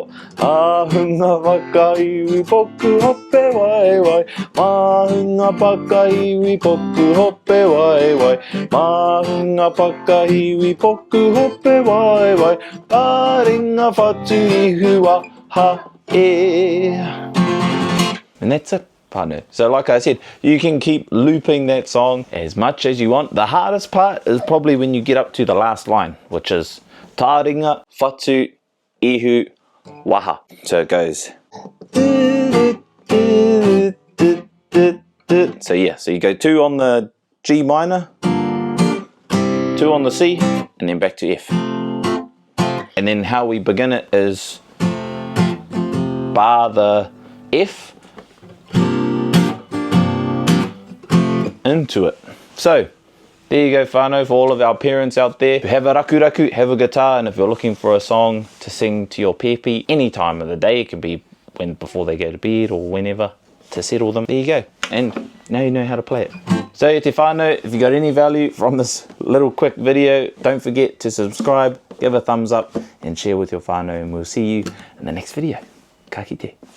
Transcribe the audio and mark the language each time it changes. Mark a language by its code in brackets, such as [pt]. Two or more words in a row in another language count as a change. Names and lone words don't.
[mi] Māhunga Pakihiwi poku hope waewae. Māhunga Pakihiwi poku hope waewae. Māhunga Pakihiwi poku hope waewae. Taringa whatu ihu waha e. [en] And that's it, whānau. So like I said, you can keep looping that song as much as you want. The hardest part is probably when you get up to the last line, which is [mi] Taringa whatu ihu waha. [en] So it goes. So yeah, so you go 2 on the G minor, 2 on the C, and then back to F. And then how we begin it is bar the F into it. So there you go, whānau, for all of our parents out there. If you have a raku, have a guitar, and if you're looking for a song to sing to your pepe any time of the day, it can be before they go to bed or whenever, to settle them, there you go. And now you know how to play it. So [mi] te whānau, [en] if you got any value from this little quick video, don't forget to subscribe, give a thumbs up, and share with your whānau, and we'll see you in the next video. [mi] Ka kite.